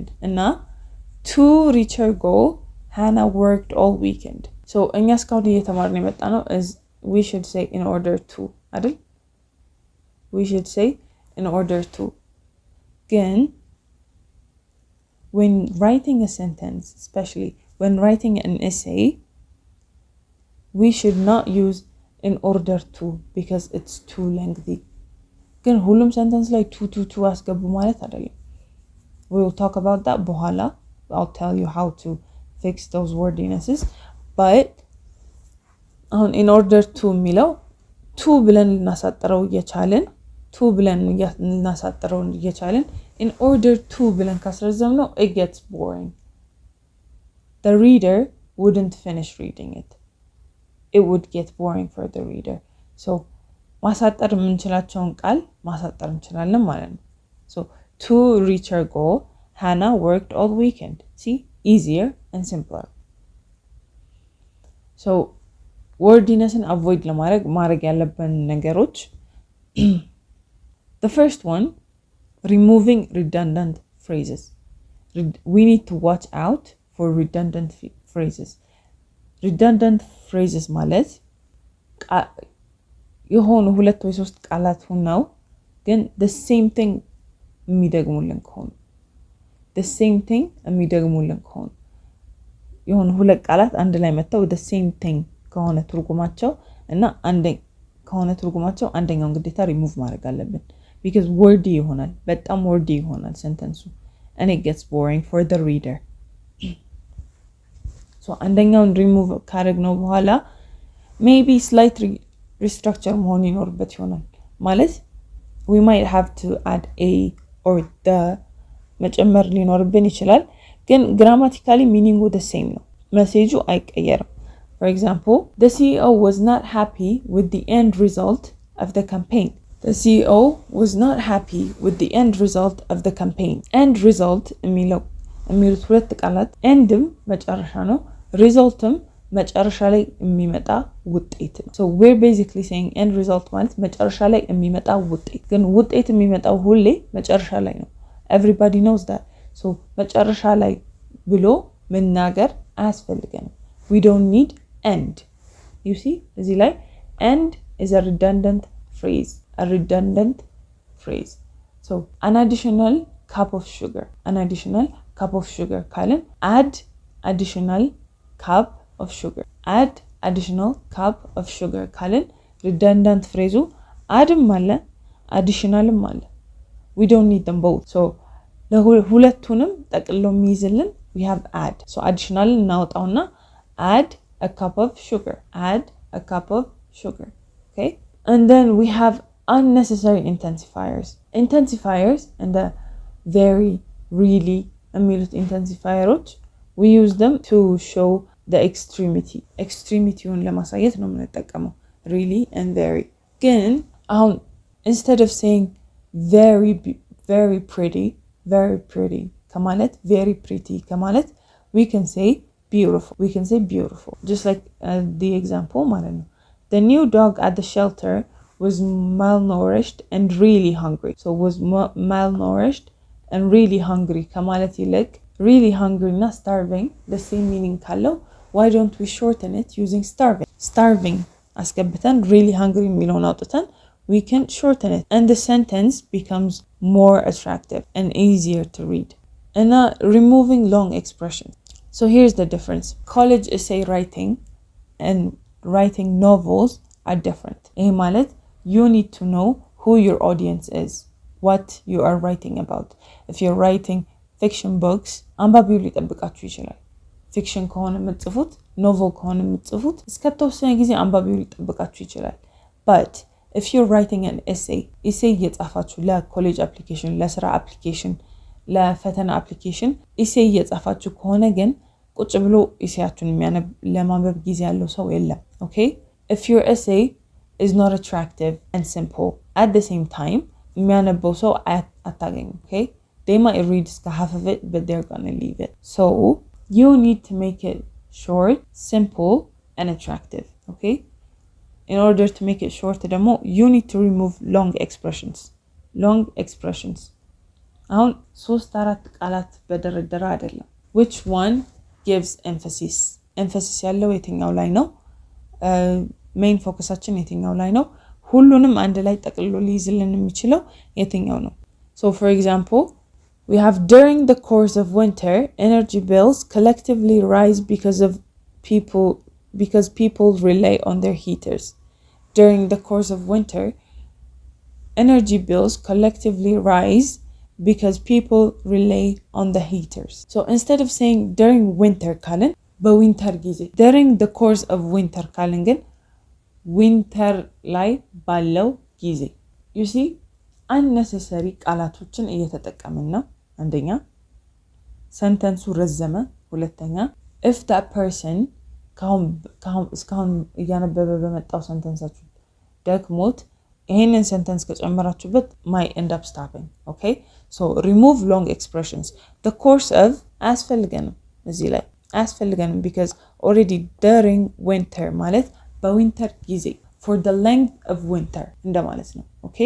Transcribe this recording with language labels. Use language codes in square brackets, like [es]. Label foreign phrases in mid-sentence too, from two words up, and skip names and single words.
[en] እና to reach her goal, Hannah worked all weekend. so [am] እኛ እስካሁን እየተማርን የመጣ ነው [en] is we should say in order to አይደል? we should say in order to. ግን when writing a sentence, especially when writing an essay, we should not use in order to because it's too lengthy. [am] ግን ሁሉም sentence ላይ to አስገቡ ማለት አይደለም. [en] we will talk about that በኋላ. I'll tell you how to fix those wordinesses. but in order to [am] የሚለው [en] to [am] ብለን ልናሳጥረው እየቻልን [en] in order to [am] ብለን ካስረዘምነው [en] it gets boring. the reader wouldn't finish reading it. it would get boring for the reader. [am] so ማሳጠር የምንችላቸውን ቃል ማሳጠር እንችላለን ማለት ነው. [en] so to reach her goal, Hannah worked all weekend. see, easier and simpler. so wordinessን avoid [am] ለማድረግ ማድረግ ያለብን ነገሮች [en] the first one, removing redundant phrases. we need to watch out for redundant phrases. redundant phrases [am] ማለት የሆኑ ሁለት ወይ ሶስት ቃላት ሆነው ግን [en] the same thing [am] የሚደግሙልን ከሆኑ የሆኑ ሁለት ቃላት አንድ ላይ መተው [en] the same thing [am] ከሆነ ትርጉማቸው እና ከሆነ ትርጉማቸው አንደኛውን ግዴታ ሪሙቭ ማድረግ አለብን [en] because wordy [am] ይሆናል፣ በጣም wordy ይሆናል [en] sentence and it gets boring for the reader. so [am] አንደኛውን ሪሙቭ ካደረግነው በኋላ [en] maybe slight restructure [am] መሆን ይኖርበት ይሆናል ማለት [en] we might have to add a or the [am] መጨመር ሊኖርብን ይችላል ግን [en] grammatically meaning the same [am] ነው መሴጁ አይቀየርም. [en] for example, the CEO was not happy with the end result of the campaign. the CEO was not happy with the end result of the campaign. end result [am] የሚሉት ሁለት ቃላት endም መጨረሻ ነው resultም መጨረሻ ላይ የሚመጣ ውጤት ነው. [en] so we're basically saying end result [am] ማለት መጨረሻ ላይ የሚመጣ ውጤት ግን ውጤት የሚመጣው ሁሌ መጨረሻ ላይ ነው. [en] everybody knows that. [am] so መጨረሻ ላይ ብሎ መናገር አያስፈልገንም. [en] we don't need end. you see [am] እዚህ ላይ [en] end is a redundant phrase. so an additional cup of sugar ካልን add additional cup of sugar ካልን redundant phrase [am] አድም አለ additionalም አለ. [en] we don't need them both. so [am] ለሁለቱንም ጠቅልሎ የሚይዝልን [en] we have add. So additional እናወጣውና add a cup of sugar. Add a cup of sugar. Okay? And then we have unnecessary intensifiers. Intensifiers and the very, really የሚሉት intensifiers, we use them to show the extremity. [am] Extremityውን ለማሳየት ነው የምንጠቀመው [en] really and very. [am] ግን አሁን [en] instead of saying very pretty ከማለት very pretty ከማለት we can say beautiful. Just like the example [am] ማለት ነው. [en] The new dog at the shelter was malnourished and really hungry. So was malnourished and really hungry [am] ከማለት ይልቅ [en] really hungry እና starving the same meaning ካለው why don't we shorten it using starving አስገብተን really hungry [am] የሚለውን አውጥተን [en] we can shorten it and the sentence becomes more attractive and easier to read. And removing long expressions. So here's the difference. College essay writing and writing novels are different. [am] ይሄ ማለት [en] you need to know who your audience is, what you are writing about. If you're writing fiction books, [am] አንባቢው ሊጠብቃችሁ ይችላል። fiction ከሆነ የምትጽፉት novel ከሆነ የምትጽፉት እስከተወሰነ ጊዜ አንባቢው ሊጠብቃችሁ ይችላል። [en] But if you're writing an essay [am] እየጻፋችሁ ለኮሌጅ application ለስራ application ለፈተና application essay እየጻፋችሁ ከሆነ ግን ቁጭ ብሎ ኢሴያችሁን ለማንበብ ጊዜ ያለው ሰው የለም። Okay? [en] If your essay is not attractive and simple at the same time [am] የሚያነበው ሰው አታገኙ. [en] Okay? They might read half of it but they're gonna leave it. So you need to make it short, simple and attractive. Okay? In order to make it short ደግሞ you need to remove long expressions. [am] አሁን 3-4 ቃላት በደረደረ አይደለም. [en] Which one gives emphasis [am] ያለው የትኛው ላይ ነው? Main focusaችን የትኛው ላይ ነው? ሁሉንም አንድ ላይ ጠቅልሎ ሊይዝልን የሚችለው የትኛው ነው? [en] So for example, we have during the course of winter, energy bills collectively rise because people rely on their heaters. During the course of winter, energy bills collectively rise because people rely on the heaters. So instead of saying during winter ካልን [am] በዊንተር ጊዜ [en] during the course of winter [am] ካልን ግን [en] winter [am] ላይ ባለው ጊዜ. [en] You see unnecessary [am] ቃላቶችን እየተጠቀምን ነው። አንደኛ ሰንተንሱ ረዘመ። ሁለተኛ [en] if that person [am] እስካሁን እያነበበ በመጣው ሰንተንሳችሁ ደክሞት ይሄንን ሰንተንስ ከጨመራችሁበት [en] might end up stopping. Okay? So remove long expressions. The course of [am] አያስፈልገንም እዚህ ላይ አያስፈልገንም [en] because already during winter [am] ማለት በዊንተር ጊዜ [en] for the length of winter [am] እንደማለት ነው. [en] Okay?